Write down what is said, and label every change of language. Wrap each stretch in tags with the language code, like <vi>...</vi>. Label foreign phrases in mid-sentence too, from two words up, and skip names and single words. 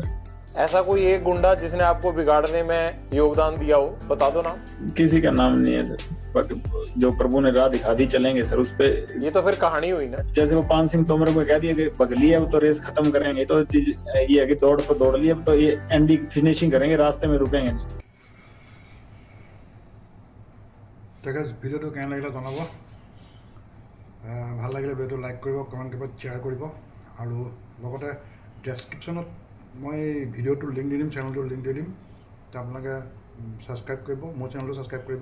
<hi>ऐसा कोई एक गुंडा जिसने आपको बिगाड़ने में योगदान दिया हो, बता दो नाम। किसी का नाम नहीं है सर, बट जो प्रभु ने राह दिखा दी चलेंगे सर उस पे। ये तो फिर कहानी हुई ना। जैसे वो पान सिंह तोमर को कह दिया कि बगली है, अब तो रेस खत्म करेंगे, तो चीज ये है कि दौड़ तो दौड़ ली, अब तो ये</hi> <en>ending finishing</en> <hi>करेंगे, रास्ते में रुकेंगे नहीं।</hi> <as>ভিডিওটো কেনে লাগিলে জনাব, ভাল লাগিলে ভিডিওটো লাইক কৰিব, কমেণ্ট কৰিব, শ্বেয়াৰ কৰিব, আৰু লগতে ডেছক্ৰিপশ্যনত মই ভিডিঅ'টোৰ লিংক দি দিম, চেনেলটোৰ লিংক দি দিম, আপোনালোকে ছাবস্ক্ৰাইব কৰিব, মোৰ চেনেলটো ছাবস্ক্ৰাইব কৰিব।</as>